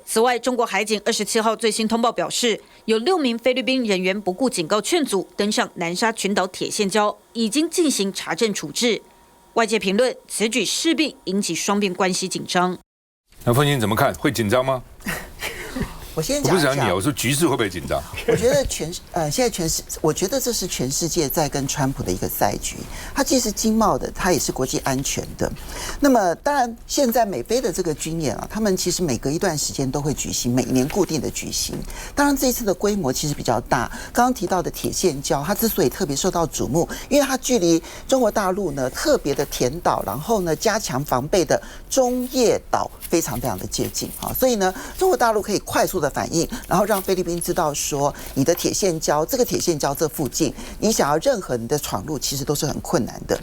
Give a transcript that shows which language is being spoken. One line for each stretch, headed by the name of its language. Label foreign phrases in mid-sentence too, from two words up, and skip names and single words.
Chinese: 此外，中國海警27號最新通報表示，有6名菲律賓人員不顧警告勸阻，登上南沙群島鐵線礁，已經進行查證處置。外界評論此舉勢必引起雙邊關係緊張。那凤馨怎麼看？會緊張嗎？我先讲一下，我不是講你，我說局勢會不會緊張？我觉得现在我觉得这是全世界在跟川普的一个赛局。它既是经贸的，它也是国际安全的。那么当然，现在美菲的这个军演他们其实每隔一段时间都会举行，每年固定的举行。当然这一次的规模其实比较大。刚刚提到的铁线礁，它之所以特别受到瞩目，因为它距离中国大陆呢特别的填岛，然后呢加强防备的中业岛非常的接近所以呢，中国大陆可以快速的反应，然后让菲律宾知道说，你的铁线礁，这个铁线礁这附近，你想要任何你的闯入，其实都是很困难的。